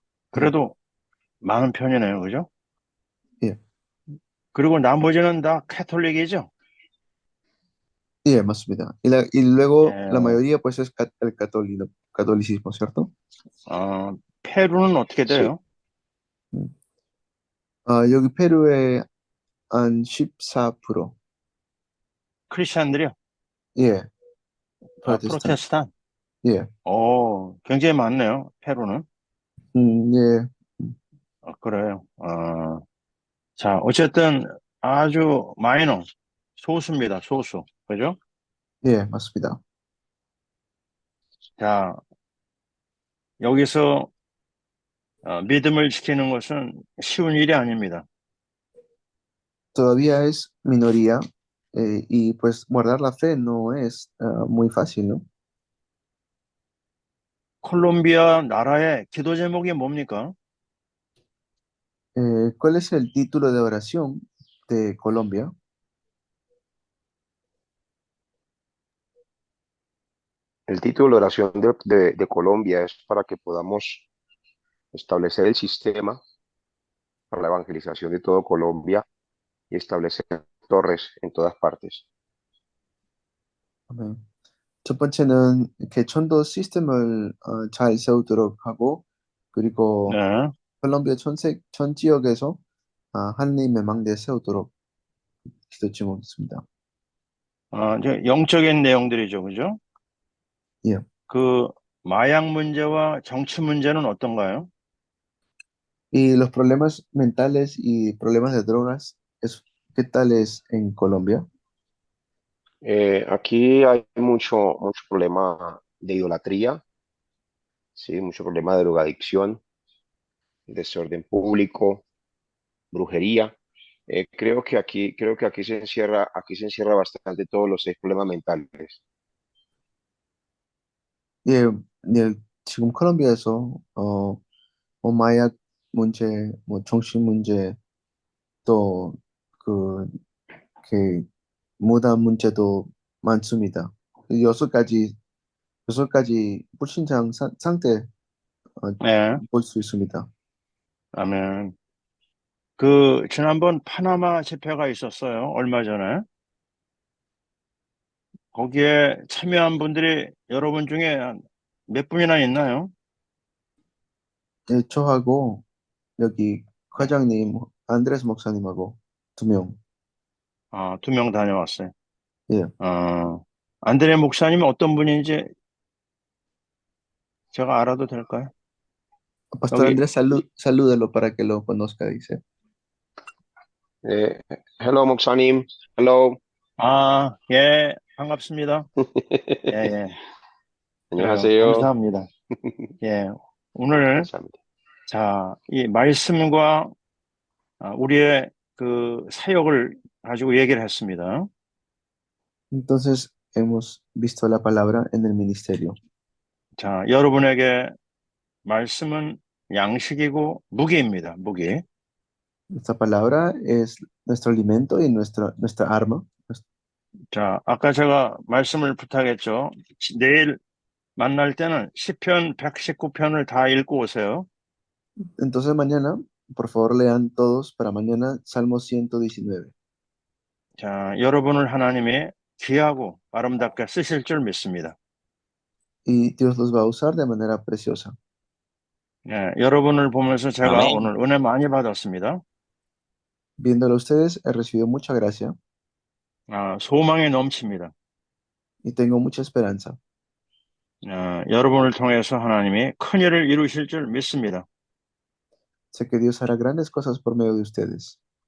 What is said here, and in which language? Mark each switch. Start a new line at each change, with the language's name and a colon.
Korean: 그래도 많은 편이네요, 그죠? 예. 그리고 나머지는 다 카톨릭이죠? 예, 맞습니다.
Spanish: Y luego
Korean: 예.
Spanish: la mayoría pues es el catolicismo, ¿cierto?
Korean: 페루는 어떻게
Spanish: Sí.
Korean: 돼요? 여기 페루에 한 14%. 크리스찬들이요? 예. 프로테스탄? 예. 굉장히 많네요, 페루는. 예. 그래요. 자, 어쨌든 아주 마이너, 소수입니다, 소수. 그죠? 예, 맞습니다. 자, 여기서 믿음을 지키는 것은 쉬운 일이 아닙니다.
Spanish: Todavía es minoría y pues guardar la fe no es muy fácil, ¿no?
Korean: 콜롬비아 나라의 기도 제목이 뭡니까?
Spanish: ¿Cuál es el título de oración de Colombia? El título de oración de Colombia es para que podamos establecer el sistema para la evangelización de todo Colombia y establecer torres en todas partes.
Korean: 아멘. 첫 번째는 개천도 시스템을 잘 세우도록 하고 그리고 네. 콜롬비아 전 지역에서 하나님의 망대 세우도록 기도 제목입니다. 이제 영적인 내용들이죠, 그죠? 예. 그 마약 문제와 정치 문제는 어떤가요?
Spanish: Y los problemas mentales y problemas de drogas, ¿qué tal es en Colombia? Aquí hay mucho problema de idolatría, ¿sí? Mucho problema de drogadicción, desorden público, brujería. Creo que aquí se encierra bastante todos los 6 problemas mentales.
Korean: 예, 예, 지금 콜롬비아에서 뭐 마약 문제, 뭐 정신 문제, 또 그, 그 무단 문제도 많습니다. 그 여섯 가지 불신장 상태 네, 볼 수 있습니다. 아멘. 지난번 파나마 집회가 있었어요. 얼마 전에. 거기에 참여한 분들이 여러분 중에 몇 분이나 있나요? 예, 저하고 여기 과장님 안드레스 목사님하고 2명. 2명 다녀왔어요. 예, 안드레 목사님은 어떤 분인지 제가 알아도 될까요?
Spanish: Pastor
Korean: 여기,
Spanish: Andrés, salúdalo para que lo conozca, dice.
English: Hello, 목사님. Hello.
Korean: 예, 반갑습니다. 예, 예. 그래요. 안녕하세요. 감사합니다. 예, 오늘, 감사합니다. 자, 이 말씀과 우리의 그 사역을 가지고 얘기를 했습니다.
Spanish: Entonces, hemos visto la palabra en el ministerio.
Korean: 자, 여러분에게 말씀은 양식이고 무기입니다. 무기.
Spanish: Esta palabra es nuestro alimento y nuestra arma.
Korean: 자, 아까 제가 말씀을 부탁했죠. 내일 만날 때는 시편 119편을 다 읽고 오세요.
Spanish: Entonces, mañana, por favor, lean todos para mañana Salmo 119.
Korean: 자, 여러분을 하나님이 귀하고 아름답게 쓰실 줄 믿습니다.
Spanish: Y Dios los va a usar de manera preciosa.
Korean: 예, 여러분을 보면서 제가 아멘. 오늘 은혜 많이 받았습니다.
Spanish: Viéndolo a ustedes, he recibido mucha gracia
Korean: 소망이 넘칩니다.
Spanish: y tengo mucha esperanza.
Korean: 여러분을 통해서 하나님이 큰 일을 이루실 줄 믿습니다.
Spanish: Sé que Dios hará grandes cosas por medio de ustedes.